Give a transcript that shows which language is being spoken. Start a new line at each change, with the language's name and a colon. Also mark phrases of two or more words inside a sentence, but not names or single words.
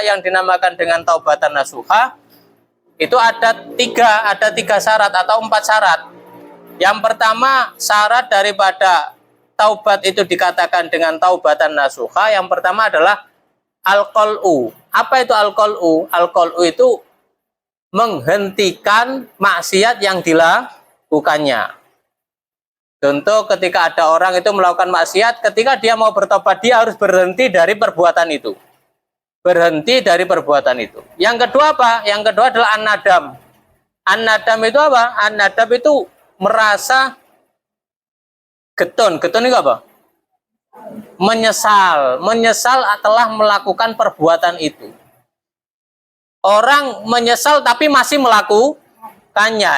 Indonesian: Yang dinamakan dengan
Arabic: توبة نصوحا
Indonesian: itu ada tiga syarat atau 4 syarat. Yang pertama, syarat daripada taubat itu dikatakan dengan
Arabic: توبة نصوحا,
Indonesian: yang pertama adalah al-qal'u. Apa itu al-qal'u? Al-qal'u itu menghentikan maksiat yang dilakukannya. Contoh, ketika ada orang itu melakukan maksiat, ketika dia mau bertobat, dia harus berhenti dari perbuatan itu. Berhenti dari perbuatan itu. Yang kedua apa? Yang kedua adalah an-nadam. An-nadam itu apa? An-nadam itu merasa getun. Getun itu apa? Menyesal. Menyesal telah melakukan perbuatan itu. Orang menyesal tapi masih melakukannya.